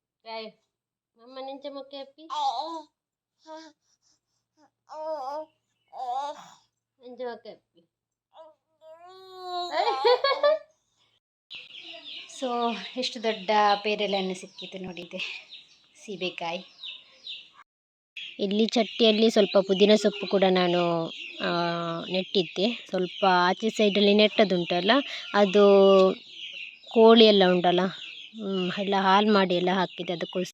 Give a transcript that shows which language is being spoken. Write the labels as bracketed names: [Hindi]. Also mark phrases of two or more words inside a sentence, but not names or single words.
[Kannada] Kayo. Mama ninja mo kepi. Ninja mo kepi. ಸೊ ಎಷ್ಟು ದೊಡ್ಡ ಪೇರಳೆಹಣ್ಣು ಸಿಕ್ಕಿತು ನೋಡಿದೆ, ಸೀಬೆಕಾಯಿ. ಇಲ್ಲಿ ಚಟ್ಟಿಯಲ್ಲಿ ಸ್ವಲ್ಪ ಪುದೀನ ಸೊಪ್ಪು ಕೂಡ ನಾನು ನೆಟ್ಟಿದ್ದೆ. ಸ್ವಲ್ಪ ಆಚೆ ಸೈಡಲ್ಲಿ ನೆಟ್ಟದುಂಟಲ್ಲ, ಅದು ಕೋಳಿ ಎಲ್ಲ ಉಂಟಲ್ಲ, ಎಲ್ಲ ಹಾಲು ಮಾಡಿ ಎಲ್ಲ ಹಾಕಿದೆ ಅದಕ್ಕೋಸ್ಕರ.